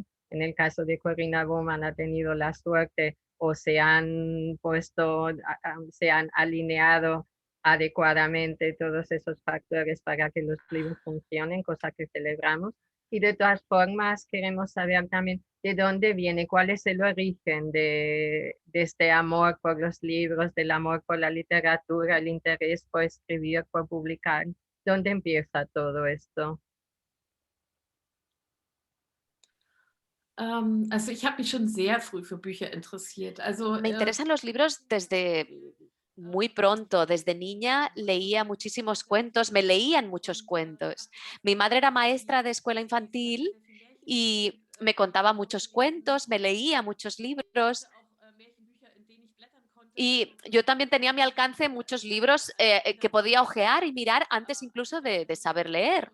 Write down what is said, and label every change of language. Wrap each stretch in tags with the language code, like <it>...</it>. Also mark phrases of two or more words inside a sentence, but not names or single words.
<es>En el caso de Corinna Bowman ha tenido la suerte o se han puesto, se han alineado adecuadamente todos esos factores para que los libros funcionen, cosa que celebramos. Y de todas formas, queremos saber también de dónde viene, cuál es el origen de este amor por los libros, del amor por la literatura, el interés por escribir, por publicar. ¿Dónde empieza todo esto?</es> <de>Also ich habe mich schon sehr früh für Bücher interessiert. Also</de> <es>Me interesan los libros desde muy pronto. Desde niña leía muchísimos cuentos, me leían muchos cuentos. Mi madre era maestra de escuela infantil y me contaba muchos cuentos, me leía muchos libros. Y yo también tenía a mi alcance muchos libros que podía hojear y mirar antes incluso de saber leer.</es>